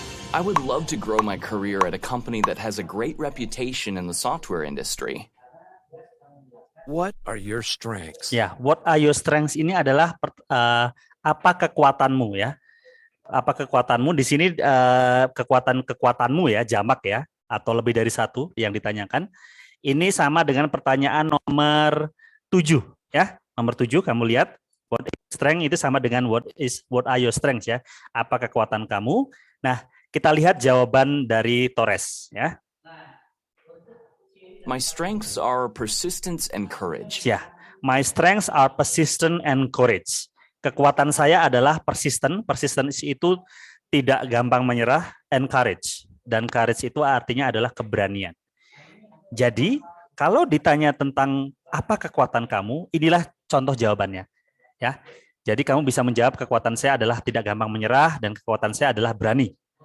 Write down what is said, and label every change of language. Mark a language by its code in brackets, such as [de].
[en] I would love to grow my career at a company that has a great reputation in the software industry. What are your strengths? [id] Ya, [en] what are your strengths [id] ini adalah apa kekuatanmu, ya. Apa kekuatanmu di sini, kekuatanmu, ya, jamak, ya, atau lebih dari satu yang ditanyakan. Ini sama dengan pertanyaan nomor 7, ya. Nomor 7 kamu lihat, [en] what is strength [id] itu sama dengan [en] what are your strengths, [id] ya. Apa kekuatan kamu? Nah, kita lihat jawaban dari Torres, ya. [en] My strengths are persistence and courage. Ya, my strengths are persistent and courage. [id] Kekuatan saya adalah persisten. Persistence itu tidak gampang menyerah, [en] and courage. [id] dan courage itu artinya adalah keberanian. Jadi, kalau ditanya tentang apa kekuatan kamu, inilah contoh jawabannya. Ya. Jadi kamu bisa menjawab kekuatan saya adalah tidak gampang menyerah dan kekuatan saya adalah berani.